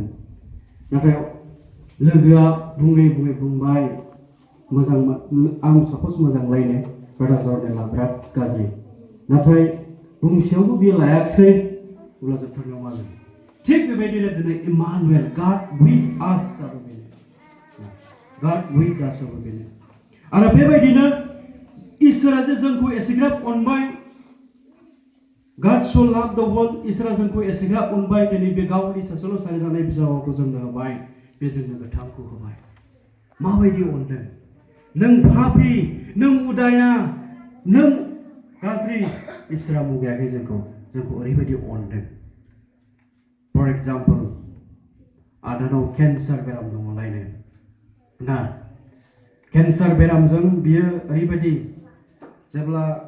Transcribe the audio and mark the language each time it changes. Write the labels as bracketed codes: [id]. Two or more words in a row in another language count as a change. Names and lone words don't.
[brx] नाथाय लोगोआ बुङै बुंबाय, मोजां आं साप'ज मोजां लायनो, ब्रादार जर्नेला बिराद गाज्रि, नाथाय बुंसेयावबो बियो लायाखिसै, अब्ला जोबथारनायाव मा जागोन? थिग बेबायदिनो दिनै इमानुएल, [en] God with us [brx] आबो बेनो, [en] God with us [brx] आबो बेनो। आरो बेबायदिनो इसोरा जे जोंखौ एसेग्राब अनबाय, [en] God so loved the world, [brx] इसोरा जोंखौ एसेग्राब अनबाय, दिनै बे गावनि सासेल' सारि जानाय फिसाखौ जोंनो होबाय। बे जोंनो गोथांखौ होबाय माबायदि अनदों नों पापी नों उदाया नों गाज्रि इसोरा मुगायाखै जोंखौ ओरैबायदि अनदों [en] for example [brx] आदानाव केन्सार बेराम दङलायनो ना केन्सार बेरामजों बियो ओरैबायदि जेब्ला